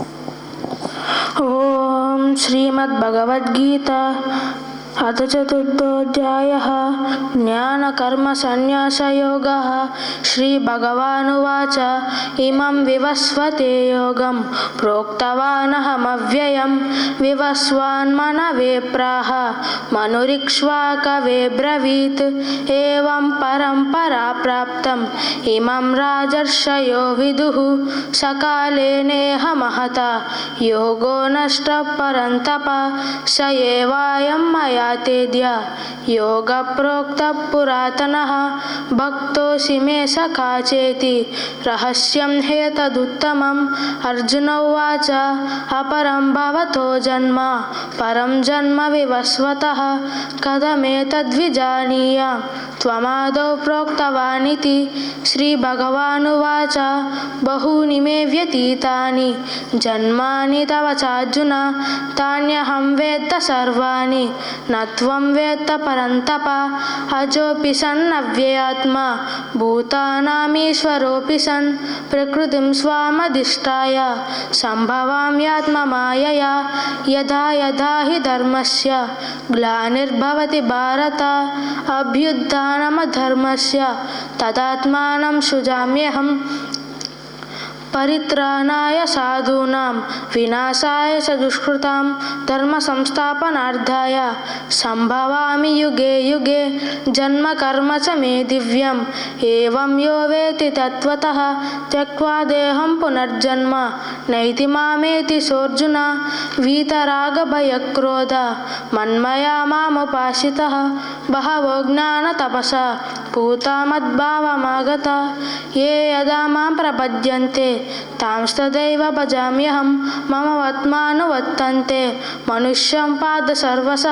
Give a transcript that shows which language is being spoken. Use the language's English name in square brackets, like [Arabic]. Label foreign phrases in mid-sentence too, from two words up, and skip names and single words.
[Sanskrit] ఓం శ్రీమద్భగవద్గీత అథ చతుర్థోధ్యాయः జ్ఞానకర్మసన్యాసయోగः శ్రీభగవానువాచ ఇమం వివస్వతే యోగం ప్రోక్తవానహమవ్యయం వివస్వాన్మనవే ప్రాహ మనురిక్ష్వాకవే బ్రవీత్ ఏవం పరంపరా ప్రాప్తం ఇమం రాజర్షయో విదుః సకాలే నేహ మహత యోగో నష్ట పరంతప స ఏవాయం మయా तेद्य योग प्रोक्त पुरातनः भक्तोऽसि मे सखा चेति रहस्यं हेतदुत्तमम् अर्जुन उवाच अपरं भवतो जन्म परं जन्म विवस्वतः कथमेतद्विजानीयां त्वमादौ प्रोक्तवानिति श्रीभगवानुवाच बहूनि मे व्यतीतानि जन्मानि तव चार्जुन तान्यहं वेत्त सर्वाणि నత్వం వేత్త పరంతప అజోపి సన్ అవ్యయాత్మా భూతానామీశ్వరోపి సన్ ప్రకృతిం స్వామధిష్టాయ సంభవామ్యాత్మమాయయా యథా యథా హి ధర్మస్య గ్లానిర్భవతి భారత అభ్యుత్థానమధర్మస్య తదాత్మానం సృజామ్యహం పరిత్రాణాయ సాధూనాం వినాశాయ చ దుష్కృతాం ధర్మ సంస్థాపనార్థాయ సంభవామి యుగే యుగే జన్మ కర్మ చ మే దివ్యం ఏవం యో వేతి తత్వతః త్యక్త్వా దేహం పునర్జన్మ నైతి మామేతి సోర్జున వీతరాగభయక్రోధ మన్మయా మాముపాసితః బహవో జ్ఞాన తపసా పూతా మద్భావమాగత ఏ యదా మాం ప్రపద్యంతే తాంస్తదైవ భజామ్యహం మమ వత్మానువర్తంతే మనుష్యం పాద సర్వసః